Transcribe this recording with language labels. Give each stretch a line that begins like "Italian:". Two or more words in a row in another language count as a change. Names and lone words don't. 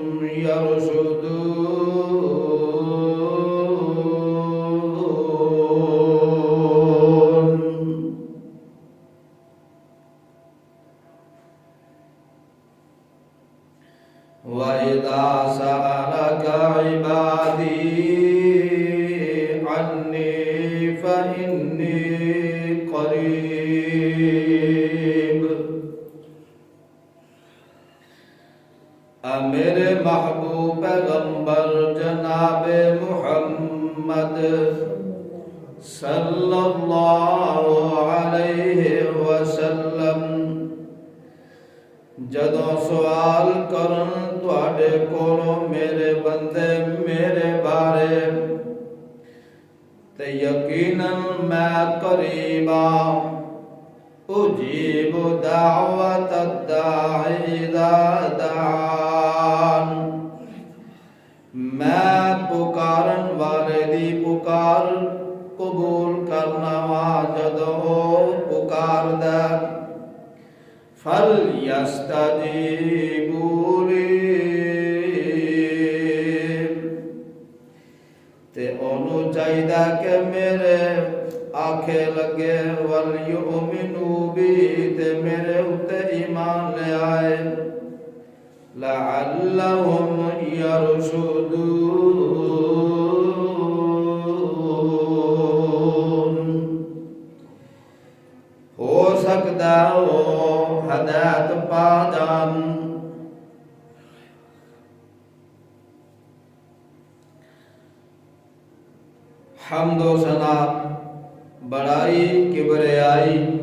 Arabic: يرشدون وإذا سألك عبادي عني فإني قريب
Punjabi: میرے محبوب پیغمبر جناب محمد
Arabic: صلی اللہ علیہ وسلم
Punjabi: جدوں سوال کرن تواڈے کولوں میرے بندے میرے بارے تے یقیناً میں قریب
Arabic: اجیب دعوت الداعی اذا دعان
Punjabi: میں پکارن والے دی پکار قبول کرنا وا جدوں پکار دے
Arabic: فَلْيَسْتَجِيبُوا لِي
Punjabi: تے انہوں چاہیدہ کہ میرے آنکھیں لگے
Arabic: وَلْيُؤْمِنُوا بِي
Punjabi: تے میرے اُتے ایمان لے آئے
Arabic: لَعَلَّهُمْ يَرْشُدُونَ
Punjabi: ہو سکتا ہو ہدایت پا جان حمد و ثنا بڑائی کبریائی